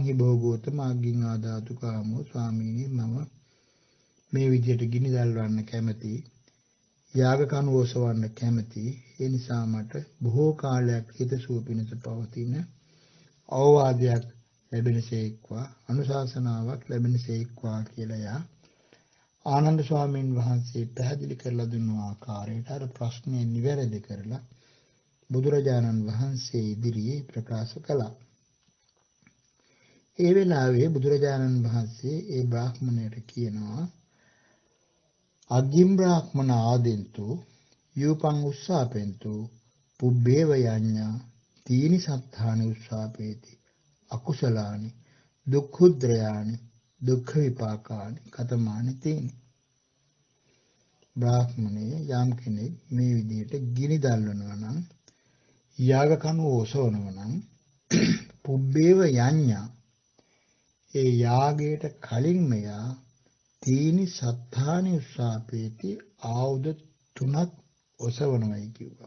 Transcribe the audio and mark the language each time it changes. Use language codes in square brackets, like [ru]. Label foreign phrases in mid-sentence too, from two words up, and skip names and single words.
[pi] හි භෝගෝතම අග්ගින් ආදාතු කාමෝ [si] ස්වාමීනි මම මේ විදිහට ගිනි දැල්වන්න කැමති යාග කණුව ඔසවන්න කැමති ඒ නිසා මට බොහෝ කාලයක් හිතසුව පිණිස පවතින අවවාදයක් ලැබෙනසේක්වා අනුශාසනාවක් ලැබෙනසේක්වා කියලා ආනන්ද ස්වාමීන් වහන්සේ පැහැදිලි කරලා දුන්න ආකාරයට අර ප්‍රශ්නේ නිවැරදි කරලා බුදුරජාණන් වහන්සේ ඉදිරියේ ප්‍රකාශ කළා. ඒ වෙලාවේ බුදුරජාණන් වහන්සේ ඒ බ්‍රාහ්මණයට කියනවා [pi] අග්ගිම් බ්‍රාහ්මණ ආදෙන්තු යූපං උස්සාපෙන්තු පුබ්බේව යඤ්ඤා තීනි සත්තානි උස්සාපේති අකුසලානි දුක්ඛුද්‍රයානි දුක්ඛ විපාකානි කතමානි තීනි. [si] බ්‍රාහ්මණය යම් කෙනෙක් මේ විදිහට ගිනි දල්වනවා නම් යාග කණුව ඔසවනවා නම් [pi] පුබ්බේව යඤ්ඤා [si] ඒ යාගයට කලින් මෙයා [pi] තීනි සත්තානි උස්සාපේති [si] ආයුධ 3ක් ඔසවනවායි කිව්වා.